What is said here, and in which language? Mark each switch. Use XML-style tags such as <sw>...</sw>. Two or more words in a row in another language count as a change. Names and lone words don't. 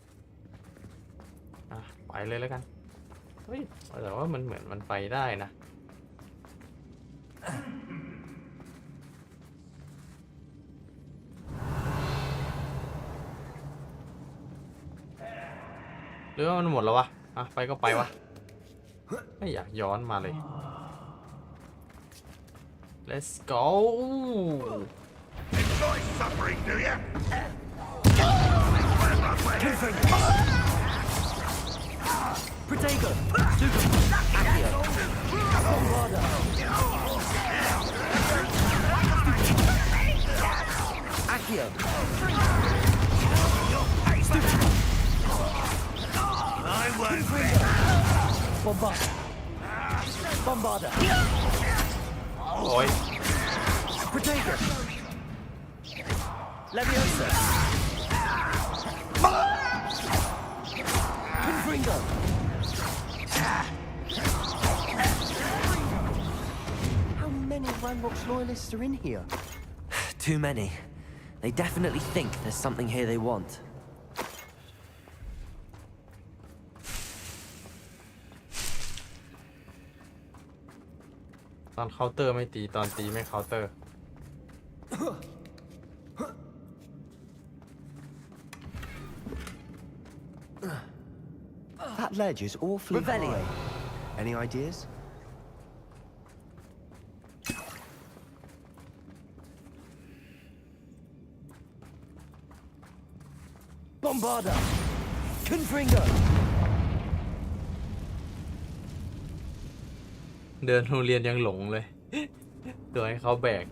<th>ไปเลยแล้วกันเฮ้ยแต่ว่ามันเหมือนมันไปได้นะหรือว่ามันหมดแล้ววะไปก็ไปวะไม่อยากย้อนมาเลย</th> <en>Let's go Enjoy suffering, do you? Protego. Accio. Bombarda. Accio. I won't Bombarda. Bombarda.</en> <th>โอ้ย</th> <en>Protego. Leviosa. Confringo. How many Ranrock's loyalists are in here? Too many. They definitely think there's something here they want.</en> <th>ตอนเคาน์เตอร์ไม่ตีตอนตีไม่เคาน์เตอร์</th> <en>That ledge is awfully Revelio. high. Any ideas? Bombarda. Confringo.</en> <th>เดินโรงเรียนยังหลงเลย เดี๋ยวให้เขาแบก</th>